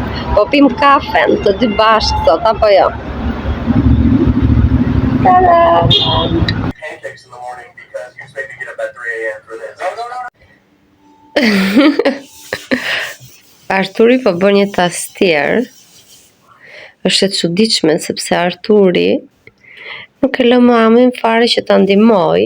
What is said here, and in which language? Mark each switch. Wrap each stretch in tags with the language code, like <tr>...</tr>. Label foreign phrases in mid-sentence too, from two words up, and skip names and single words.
<sq>Po pim kafen të dy bashkë sot, apo jo? Tada!</sq> <en>Pancakes in the morning because you expect to get up at 3 a.m. for this. Oh, no.</en> <sq>Arturi po bën një tastier. Është e çuditshme sepse Arturi nuk e lë mamin fare që ta ndihmoj.</sq>